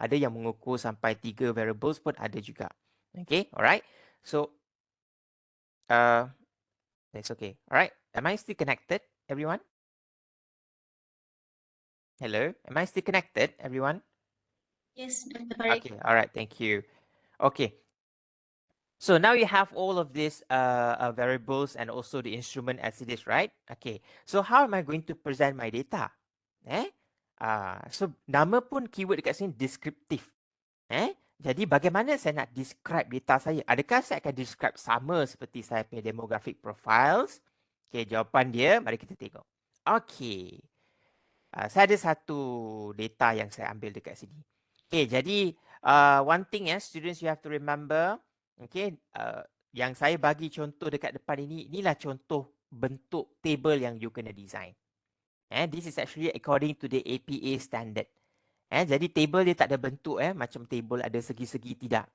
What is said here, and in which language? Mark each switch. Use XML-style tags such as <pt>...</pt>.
<ms>Ada yang mengukur sampai 3 variables pun ada juga.</ms> <en>Okay, alright. So, that's okay. Alright, am I still connected, everyone? Hello, am I still connected, everyone? Yes, Dr. Farid. Okay, alright, thank you. Okay. So now you have all of these variables and also the instrument as it is, right? Okay. So how am I going to present my data?</en> <ms>So nama pun keyword dekat sini descriptive. Jadi bagaimana saya nak describe data saya? Adakah saya akan describe sama seperti saya punya demographic profiles? Okay, jawapan dia mari kita tengok. Okay. Saya ada satu data yang saya ambil dekat sini. Okay, jadi</ms> <en>one thing students you have to remember,</en> <ms>okay, yang saya bagi contoh dekat depan ini, inilah contoh bentuk table yang you kena design.</ms> <en>This is actually according to the APA standard.</en> <ms>Jadi table dia tak ada bentuk macam table ada segi-segi, tidak.</ms>